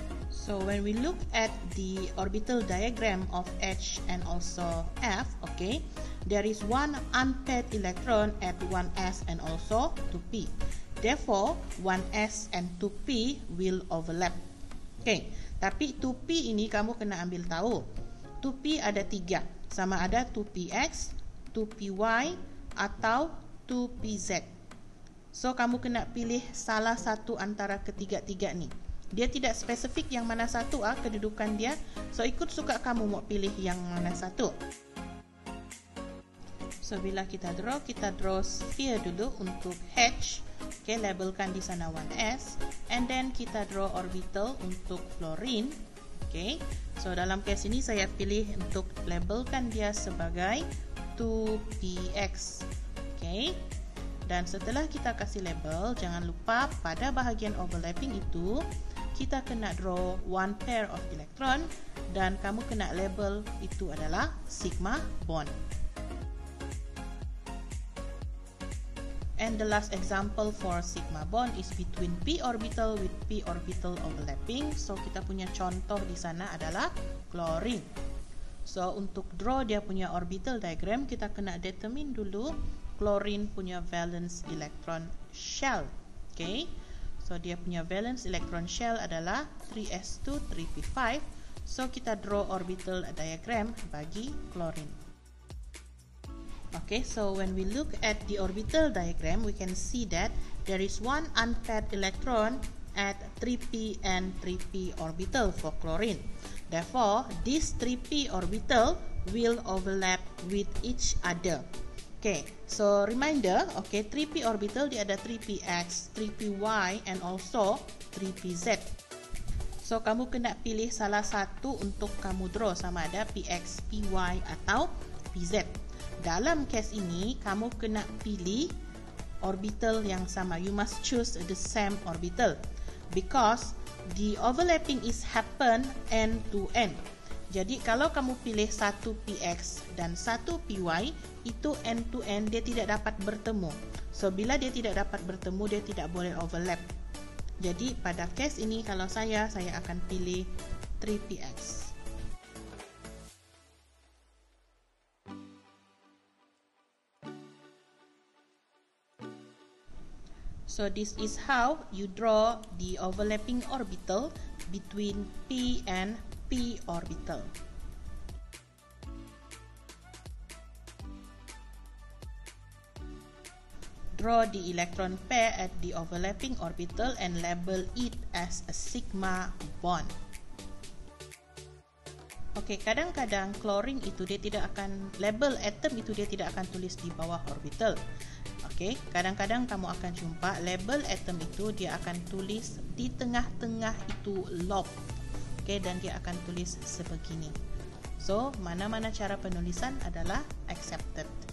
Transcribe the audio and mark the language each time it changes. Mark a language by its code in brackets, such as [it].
[en] So when we look at the orbital diagram of H and also F, okay, there is one unpaired electron at 1s and also 2p. Therefore, 1s and 2p will overlap. [ms] Okay, tapi 2p ini kamu kena ambil tahu. 2p ada 3, sama ada 2px, 2py atau 2pz. So kamu kena pilih salah satu antara ketiga-tiga ni. Dia tidak spesifik yang mana satu kedudukan dia. So ikut suka kamu mau pilih yang mana satu. So bila kita draw sphere dulu untuk H. Okay, labelkan di sana 1s. And then kita draw orbital untuk fluorine. Okay, so dalam case ini saya pilih untuk labelkan dia sebagai 2px. Okay, dan setelah kita kasih label, jangan lupa pada bahagian overlapping itu kita kena draw [en] one pair of electron [ms] dan kamu kena label itu adalah sigma bond. [en] And the last example for sigma bond is between p orbital with p orbital overlapping. [ms] So kita punya contoh di sana adalah chlorine. So untuk draw dia punya orbital diagram, kita kena determine dulu chlorine punya valence electron shell. Okay, so dia punya valence electron shell adalah 3s2 3p5. So kita draw orbital diagram bagi chlorine. [en] Okay, so when we look at the orbital diagram, we can see that there is one unpaired electron at 3p and 3p orbital for chlorine. Therefore, this 3p orbital will overlap with each other. [ms] Okay, so reminder, okay, 3p orbital dia ada 3px, 3py and also 3pz. So kamu kena pilih salah satu untuk kamu draw, sama ada px, py atau pz. Dalam case ini, kamu kena pilih orbital yang sama. [en] You must choose the same orbital because the overlapping is happen end to end. [ms] Jadi kalau kamu pilih satu px dan satu py, itu end to end dia tidak dapat bertemu. So bila dia tidak dapat bertemu, dia tidak boleh overlap. Jadi pada case ini kalau saya akan pilih 3px. [en] So this is how you draw the overlapping orbital between p and p orbital. Draw the electron pair at the overlapping orbital and label it as a sigma bond. [ms] Okay, kadang-kadang chlorine itu dia tidak akan label atom itu dia tidak akan tulis di bawah orbital. Okay, kadang-kadang kamu akan jumpa label atom itu dia akan tulis di tengah-tengah itu lob. Okay, dan dia akan tulis sebegini. So, mana-mana cara penulisan adalah accepted.